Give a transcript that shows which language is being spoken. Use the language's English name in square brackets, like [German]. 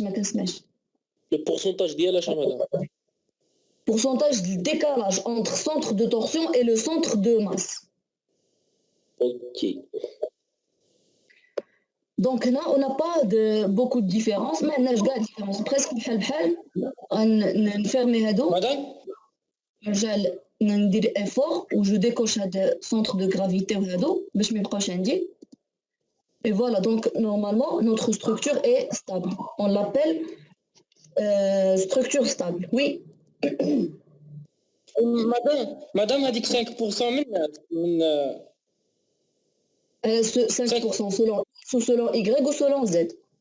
[Arabic] لو بورسونتاج ديالها شنو هذا [French] pourcentage du décalage entre centre de torsion et le centre de masse. Ok. Donc là, on n'a pas beaucoup de différence, mais on a de différence. [Arabic] Presque بحال نفرمي هادو. نرجع ندير effort [French] où je décoche [Arabic] هاد centre de gravité وهادو باش ما يبقاوش عندي. [French] Et voilà, donc normalement notre structure est stable. On l'appelle structure stable. Oui. [Arabic] مدام هذيك 5% من [French] 5% selon Y ou selon Z.